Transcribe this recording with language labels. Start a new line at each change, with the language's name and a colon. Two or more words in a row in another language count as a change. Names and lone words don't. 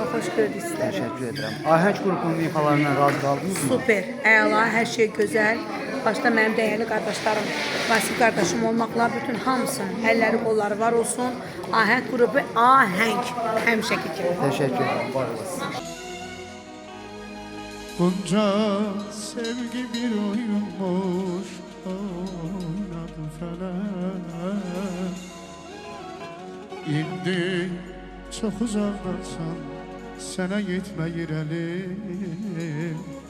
Azerbaijani: Xoş gördük sizləri. Təşəkkür edirəm. Ahəng qrupunun ifalarından razı qaldınız mı? Super, əla, hər şey gözəl. Başda mənim dəyərli qardaşlarım, Vasif qardaşım olmaqla bütün hamısının əlləri, qolları var olsun. Ahəng qrupu, Ahəng, həmişəki kimi. Təşəkkür edirəm, var olasın.
Turkish: Bunca sevgi bir oyunmuş, oynadı felek. İndi çok uzaklarsan, sana yetmeyir elim.